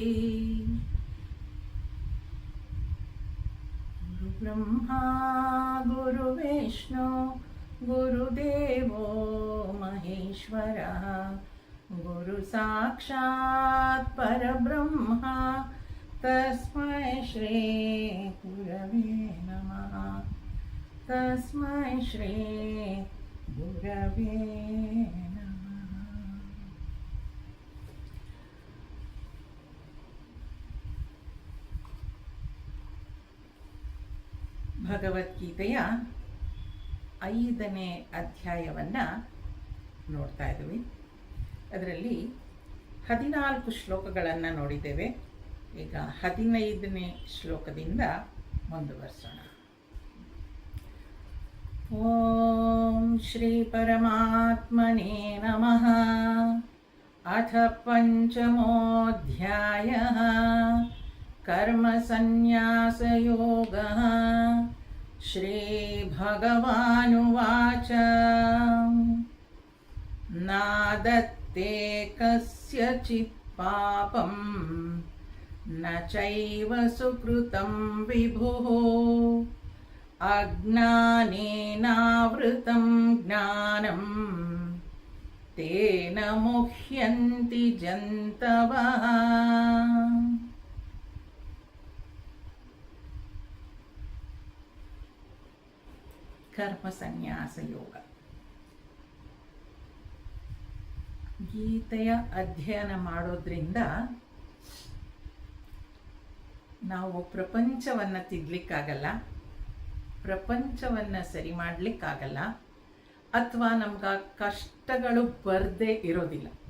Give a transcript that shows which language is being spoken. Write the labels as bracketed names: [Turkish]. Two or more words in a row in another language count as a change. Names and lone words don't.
[Sanskrit] गुरुब्रह्मा गुरुविष्णु गुरुदेवो महेश्वरः गुरुसाक्षात् परब्रह्मा तस्मै श्री गुरवे नमः। तस्मै श्री गुरवे नमः। [Kannada] ಭಗವದ್ಗೀತೆಯ 5ನೇ ಅಧ್ಯಾಯವನ್ನು ನೋಡ್ತಾ ಇದ್ದೀವಿ. ಅದರಲ್ಲಿ 14 ಶ್ಲೋಕಗಳನ್ನು ನೋಡಿದ್ದೇವೆ. ಈಗ 15ನೇ ಶ್ಲೋಕದಿಂದ ಮುಂದುವರಿಸೋಣ. [Sanskrit] ಓಂ ಶ್ರೀ ಪರಮಾತ್ಮನೇ ನಮಃ. ಅಥ ಪಂಚಮೋऽಧ್ಯಾಯಃ ಕರ್ಮ ಸನ್ಯಾಸಯೋಗಃ. ಶ್ರೀ ಭಗವಾನುವಾಚ ನಾದತ್ತೇ ಕಸ್ಯಚಿತ್ ಪಾಪಂ ನ ಚೈವ ಸುಕೃತಂ ವಿಭುಃ ಅಜ್ಞಾನೇನಾವೃತಂ ಜ್ಞಾನಂ ತೇನ ಮುಹ್ಯಂತಿ ಜಂತವಃ. [Kannada] ಕರ್ಮ ಸನ್ಯಾಸ ಯೋಗ. ಗೀತೆಯ ಅಧ್ಯಯನ ಮಾಡೋದ್ರಿಂದ ನಾವು ಪ್ರಪಂಚವನ್ನು ತಿದ್ದಲಿಕ್ಕಾಗಲ್ಲ, ಪ್ರಪಂಚವನ್ನು ಸರಿ ಮಾಡಲಿಕ್ಕಾಗಲ್ಲ, ಅಥವಾ ನಮ್ಗೆ ಕಷ್ಟಗಳು ಬರದೇ ಇರೋದಿಲ್ಲ.